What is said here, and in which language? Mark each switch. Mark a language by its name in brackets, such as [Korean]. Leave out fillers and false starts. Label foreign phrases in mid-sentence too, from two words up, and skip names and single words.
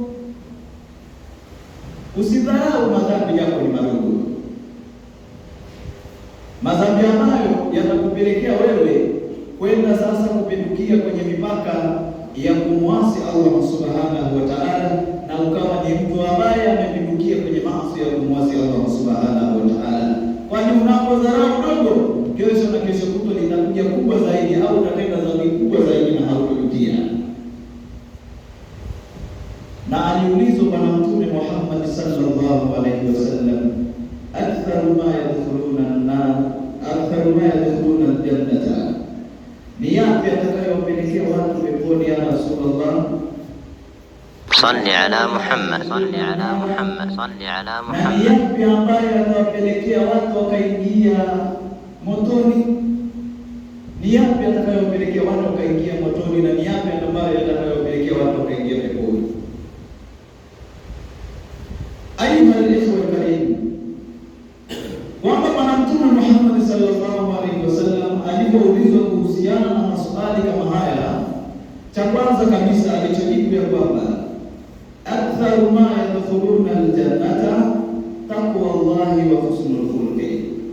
[Swahili] Usidharau madhambi japo ni madogo, madhambi ambayo yatakupelekea wewe kwenda sasa kupindukia kwenye mipaka ya kumwasi [Arabic] الله سبحانه وتعالى, [Swahili] na ukawa ni mtu ambaye amepindukia kwenye maasi ya kumwasi [Arabic] الله سبحانه وتعالى. [Swahili] Kwani unapodharau dogo, kesho na kesho kutwa litakuja kubwa zaidi, au utatenda dhambi kubwa zaidi na hautojutia. Na aliulizwa Bwana Mtume Muhammad [Arabic] صلى الله عليه وسلم، أكثر ما يدخلون النار، أكثر ما يدخلون الجنة, [Swahili] ni yapi atakayowapelekea watu peponi ya Rasulullah? [Arabic] صل على محمد، صل على محمد، صل على محمد. [Swahili] Ni yapi ambayo atawapelekea watu wakaingia motoni? Ni yapi atakayowapelekea watu wakaingia motoni, na ni yapi ambayo atakayowapelekea watu wakaingia peponi? [Arabic] أيها الإخوة الكرام صلى الله عليه وسلم [Swahili] alipoulizwa kuhusiana na maswali kama haya, cha kwanza kabisa alichojibu ya kwamba [Arabic] أكثر ما يدخلون الجنة تقوى الله وحسن الخلق.